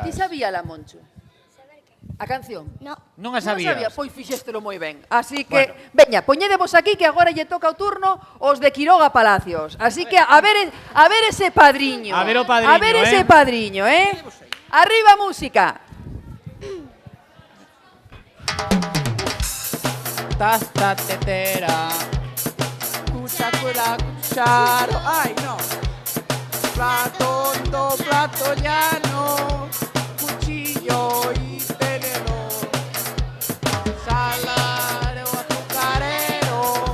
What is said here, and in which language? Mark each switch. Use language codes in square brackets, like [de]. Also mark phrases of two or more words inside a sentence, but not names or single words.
[gl] Ti sabíala, Moncho? A canción? Non a sabías? Non sabía, pois fixéstelo moi ben. Así que, veña, poñedevos aquí que agora lle toca o turno os de Quiroga Palacios. Así que a ver ese padriño. A ver o padriño, A ver ese padriño, Arriba música. [es] Taza, tetera, cucharo, ay no. Plato hondo, plato llano, cuchillo y tenedor, salero, azucarero,